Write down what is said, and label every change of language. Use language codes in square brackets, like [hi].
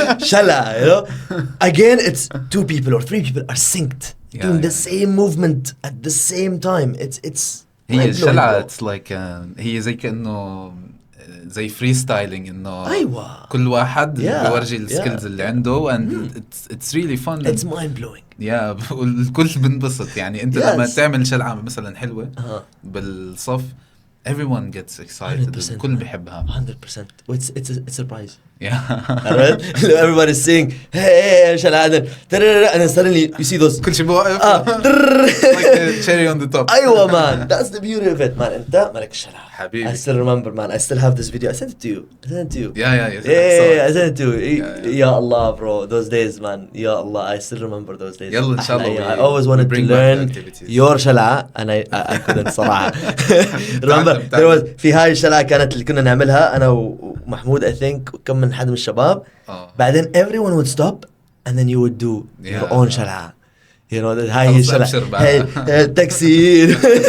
[en] Shala, you know. Again, it's 2 people or 3 people are synced, doing the same movement at the same time. It's [ar] هي الشلعة [en] it's like [ar] هي زي كأنه زي فري ستايلينج، انه ايوه كل واحد بيورجي السكيلز اللي عنده [en] and it's really fun. It's mind blowing. [ar] والكل بنبسط يعني. انت لما تعمل شلعة مثلا حلوة بالصف [en] everyone gets excited. [ar] الكل بيحبها [en] 100%. It's a surprise. Yeah. Everybody's saying hey شلعة and then suddenly you see those [ar] كل شيء بوقف [en] like the cherry on the top. [ar] أيوة [en] man, that's the beauty of it man. [ar] أنت مالك الشلعة حبيبي. [en] I still remember man. I still have this video. I sent it to you. Yeah. I sent it to you. [ar] يا الله [en] bro, those days man. يا الله, I still remember those days. [ar] يلا إن شاء الله. [en] I always wanted to learn your شلعة and I couldn't [ar] صراحة. [en] Remember there was [ar] في هاي الشلعة كانت اللي كنا نعملها أنا ومحمود [en] I think [ar] وكم من حد من الشباب. [en] بعدين everyone would stop and then you would do your own شلعة. You know that [ar] هاي الشلعة هاي التكسير.